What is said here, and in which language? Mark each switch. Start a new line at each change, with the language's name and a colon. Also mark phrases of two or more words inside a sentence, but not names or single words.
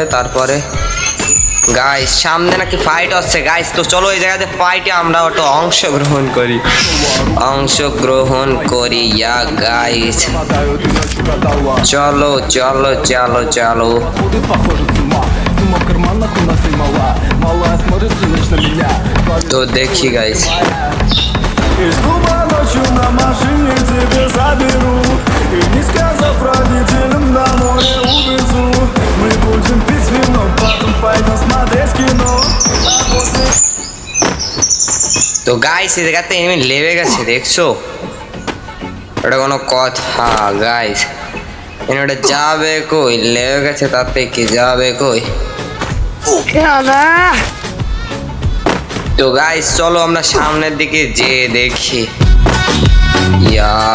Bangla: তারপরে গাইস সামনে নাকি ফাইট হচ্ছে গাইস, তো চলো এই জায়গাতে ফাইটে আমরা ওটা অংশগ্রহণ করি ইয়া গাইস। চলো চলো চলো চলো তো দেখি গাইস।
Russian: Из клуба ночью на машине тебя заберу И не сказав родителям домой я увезу Мы будем пить вино, потом пойдем смотреть кино
Bangla: তো গাইস এই জায়গাতে এনিমি লেগে গেছে দেখছো, এটা কোনো কথা গাইস? এটা যাবে কই? লেগে গেছে তাতে কি যাবে কই? তো গাইস চলো আমরা সামনের দিকে যেয়ে দেখি ইয়া।